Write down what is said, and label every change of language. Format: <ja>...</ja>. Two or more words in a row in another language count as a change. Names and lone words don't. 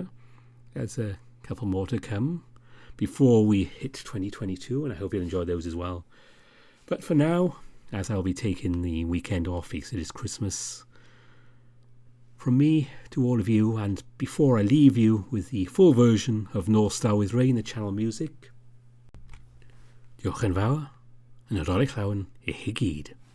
<en>There's a couple more to come before we hit 2022, and I hope you'll enjoy those as well. But for now, as I'll be taking the weekend off because it is Christmas, from me to all of you, and before I leave you with the full version of North Star with Rain, the channel music,</en> <cy>diolch yn fawr, yn Nadolig llawn I chi gyd.</cy>